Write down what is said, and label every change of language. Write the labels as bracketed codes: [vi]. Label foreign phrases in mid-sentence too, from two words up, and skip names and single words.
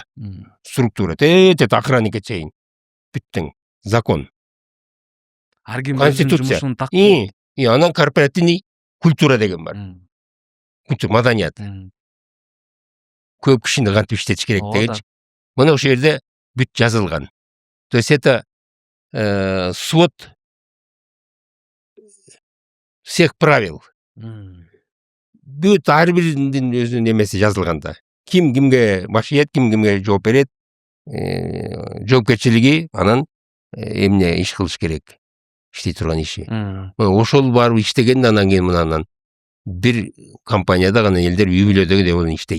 [ky] Структура. Охранникке чейин. Бүттүң. Закон. Конституция. Анан [ru] корпоративный культура [ky] деген бар. Маданият. Көп кишини кантип иштетиш керек дегенчи. Мына ошол жерде бүт жазылган. [ru] То есть это свод всех правил. [ky] Бүт ар биринин өзүнүн эмеси жазылган да. Ким кимге баш ийет, ким кимге жооп берет, жоопкерчилиги, анан эмне иш кылыш керек. Иштей турган иши. Ошол барып иштеген, анан кийин мынанан бир компанияда гана элдер үй бүлөдөгү деп иштейт.